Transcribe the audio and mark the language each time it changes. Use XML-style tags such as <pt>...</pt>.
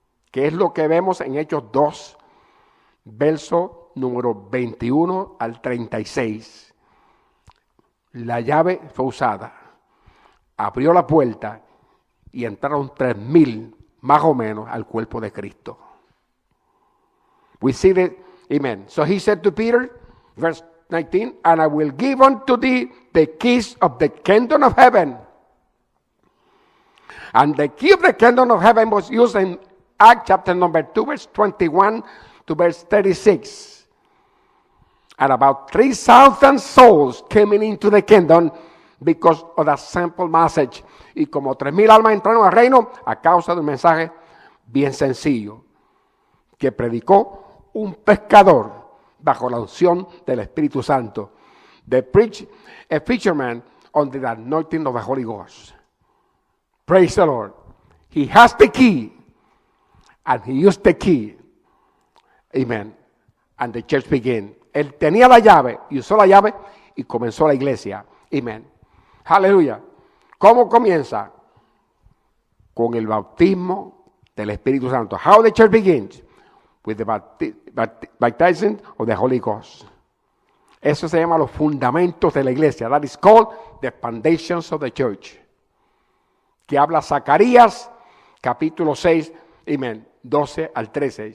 <es>Que es lo que vemos en Hechos 2, verso número 21 al 36. La llave fue usada. Abrió la puerta y entraron 3,000 más o menos al cuerpo de Cristo.</es> <en>We see that, amen. So he said to Peter, verse 19, and I will give unto thee the keys of the kingdom of heaven. And the key of the kingdom of heaven was used in Acts chapter number 2, verse 21 to verse 36. And about 3,000 souls came into the kingdom because of that simple message.</en> <es>Y como 3,000 almas entraron al reino a causa de un mensaje bien sencillo que predicó un pescador bajo la unción del Espíritu Santo.</es> <en>They preached a fisherman under the anointing of the Holy Ghost. Praise the Lord. He has the key and he used the key. Amen. And the church began.</en> <es>Él tenía la llave y usó la llave y comenzó la iglesia. Amen. Aleluya. ¿Cómo comienza? Con el bautismo del Espíritu Santo.</es> <en>How the church begins? With the baptizing of the Holy Ghost.</en> <es>Eso se llama los fundamentos de la iglesia.</es> <en>That is called the foundations of the church.</en> <es>Que habla Zacarías, capítulo 6, amen, 12 al 13.</es>